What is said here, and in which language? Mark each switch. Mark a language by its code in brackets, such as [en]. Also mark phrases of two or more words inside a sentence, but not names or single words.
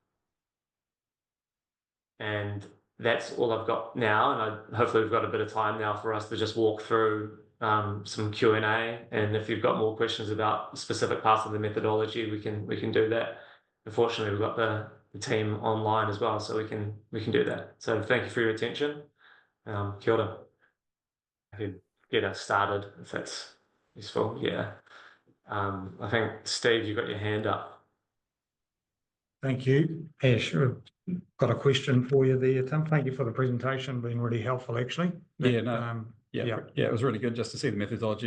[en] And that's all I've got now, and hopefully we've got a bit of time now for us to just walk through some Q&A, and if you've got more questions about specific parts of the methodology, we can do that. Unfortunately, we've got the team online as well, so we can do that. So thank you for your attention. [mi] Kia ora. [en] I could get us started if that's useful. Yeah. I think Steve, you've got your hand up. Thank you. Ash, I've got a question for you there, Tim. Thank you for the presentation, been really helpful actually. Yeah, it was really good just to see the methodology.